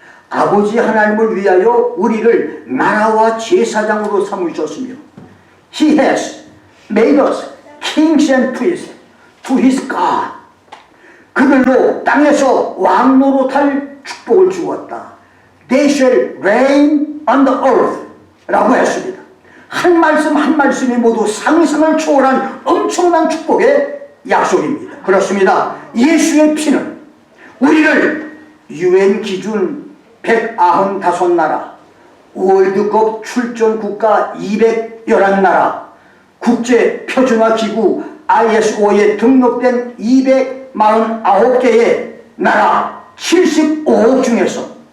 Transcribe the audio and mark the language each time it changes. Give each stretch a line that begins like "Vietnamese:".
Korean: 아버지 하나님을 위하여 우리를 나라와 제사장으로 삼으셨으며
English: He has made us kings and priests to His God.
Korean: 그들로 땅에서 왕노릇할 축복을 주었다.
English: They shall reign on the earth
Korean: 라고 했습니다. 한 말씀 한 말씀이 모두 상상을 초월한 엄청난 축복의 약속입니다. 그렇습니다. 예수의 피는 우리를 UN 기준 195나라, 월드컵 출전 국가 211나라, 국제 표준화 기구 ISO에 등록된 249개의 나라 75억 중에서